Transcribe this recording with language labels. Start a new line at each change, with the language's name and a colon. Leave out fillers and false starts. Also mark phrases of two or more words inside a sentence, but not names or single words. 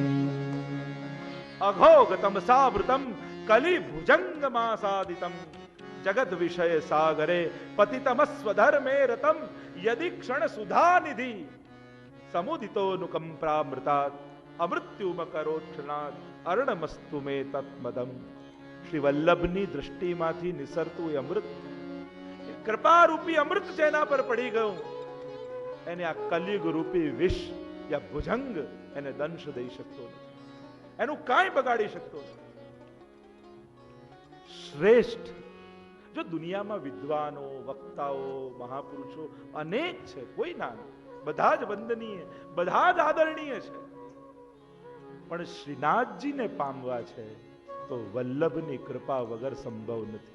Sanskrit: अघोगतम सावृतम कलि भुजंगमासादितम जगत विषय सागरे पतितमस्वधर्मे रतम यदि क्षण सुधानिधि समुदितोऽनुकंपामृतात् अमृत्युमकरोक्षणात् अर्णमस्तु मे तत्मदम.
Gujarati: શ્રી વલ્લભની દૃષ્ટિમાંથી નિસરતું એ અમૃત, કૃપા રૂપી અમૃત જેના પર પડી ગયું, એને આ કલિયુગ રૂપી વિષ યા ભુજંગ એને દંશ દઈ શકતો નથી, એનું કાંઈ બગાડી શકતો નથી. શ્રેષ્ઠ જો દુનિયામાં વિદ્વાનો, વક્તાઓ, મહાપુરુષો અનેક છે, કોઈ ના, બધા જ વંદનીય, બધા જ આદરણીય છે, પણ શ્રીનાથજીને પામવા છે તો વલ્લભની કૃપા વગર સંભવ નથી.